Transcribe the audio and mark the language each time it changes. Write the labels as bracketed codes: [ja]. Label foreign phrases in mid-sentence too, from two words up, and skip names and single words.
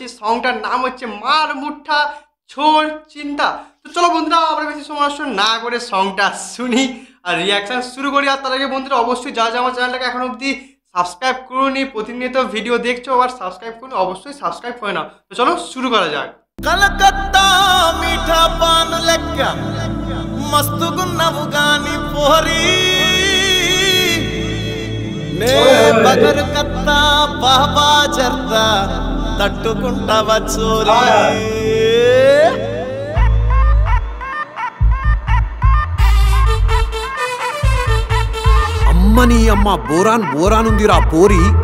[bn] সংটার নাম হচ্ছে মার মুঠা ছোড় চিন্তা। তো চলো বন্ধুরা, আমরা বেশি সময় নষ্ট না করে সংটা শুনি আর রিয়াকশন শুরু করি। আর তার আগে বন্ধুরা, অবশ্যই যা আমার চ্যানেলটাকে এখন অবধি সাবস্ক্রাইব করুনি, প্রতিনিয়ত ভিডিও দেখছো আর সাবস্ক্রাইব করুন, অবশ্যই সাবস্ক্রাইব করে নাও। তো চলো শুরু করা যাক। [te] కలకత్తా [hi] मीठा पान [te] లెక్క మస్తుగున్నవు గాని పోరి నే బగర్ కత్తా బాబా జర్దా తట్టుకుంటావా చోరీ అమ్మని అమ్మ బోరానుందిరా పోరి.